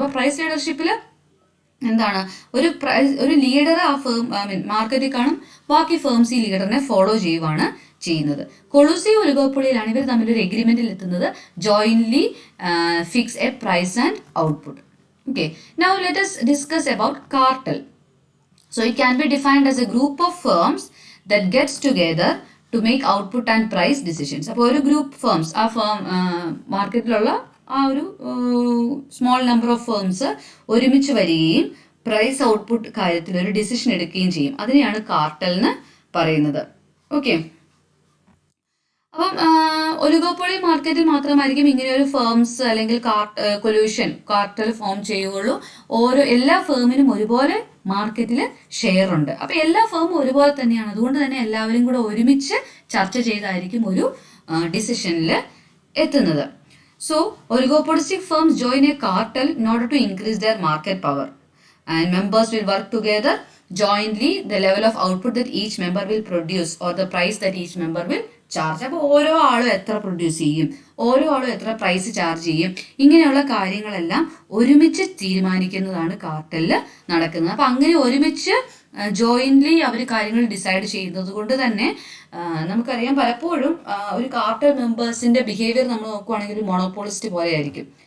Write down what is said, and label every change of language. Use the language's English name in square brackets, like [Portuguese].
[Malayalam] അപ്പോൾ പ്രൈസ് ലീഡർഷിപ്പിൽ എന്താണ് ഒരു ലീഡർ ആ ഫേം മാർക്കറ്റിൽ കാണും, ബാക്കി ഫേംസ് ഈ ലീഡറിനെ ഫോളോ ചെയ്യുവാണ് ചെയ്യുന്നത്. കൊളൂസീവ് ഒലിഗോപോളിയിലാണ് ഇവർ തമ്മിൽ ഒരു എഗ്രിമെന്റിൽ എത്തുന്നത്, [English] Jointly fix a price and output. Okay, now let us discuss about cartel. So it can be defined as a group of firms that gets together to make output and price decisions. [Malayalam] അപ്പോൾ ഒരു group firms ആ firm മാർക്കറ്റിലുള്ള ആ ഒരു small number of firms ഒരുമിച്ച് വരികയും price output കാര്യത്തിൽ ഒരു decision എടുക്കുകയും ചെയ്യും. അതിനെയാണ് കാർട്ടൽ എന്ന് പറയുന്നത്. ഓക്കെ, അപ്പം ഒലിഗോപോളി മാർക്കറ്റിൽ മാത്രമായിരിക്കും ഇങ്ങനെ ഒരു ഫേംസ് അല്ലെങ്കിൽ കാർട്ടൽ ഫോം ചെയ്യുകയുള്ളൂ. എല്ലാ ഫേമിനും ഒരുപോലെ മാർക്കറ്റിൽ ഷെയർ ഉണ്ട്. അപ്പൊ എല്ലാ ഫേമും ഒരുപോലെ തന്നെയാണ്. അതുകൊണ്ട് തന്നെ എല്ലാവരും കൂടെ ഒരുമിച്ച് ചർച്ച ചെയ്തായിരിക്കും ഒരു ഡിസിഷനിൽ എത്തുന്നത്. [English] So oligopolistic firms join a cartel in order to increase their market power and members will work together jointly the level of output that each member will produce or the price that each member will charge. [Malayalam] അപ്പോൾ ഓരോ ആളും എത്ര produce ചെയ്യും, ഓരോ ആളും എത്ര price charge ചെയ്യും, ഇങ്ങനെയുള്ള കാര്യങ്ങളെല്ലാം ഒരുമിച്ച് തീരുമാനിക്കുന്നതാണ് കാർട്ടലിൽ നടക്കുന്നത്. അപ്പം അങ്ങനെ ഒരുമിച്ച് ജോയിന്റ്ലി അവർ കാര്യങ്ങൾ ഡിസൈഡ് ചെയ്യുന്നത് കൊണ്ട് തന്നെ നമുക്കറിയാം പലപ്പോഴും ഒരു കാർട്ടൽ മെമ്പേഴ്സിന്റെ ബിഹേവിയർ നമ്മൾ നോക്കുവാണെങ്കിൽ ഒരു മോണോപോളിസ്റ്റ് പോലെ ആയിരിക്കും.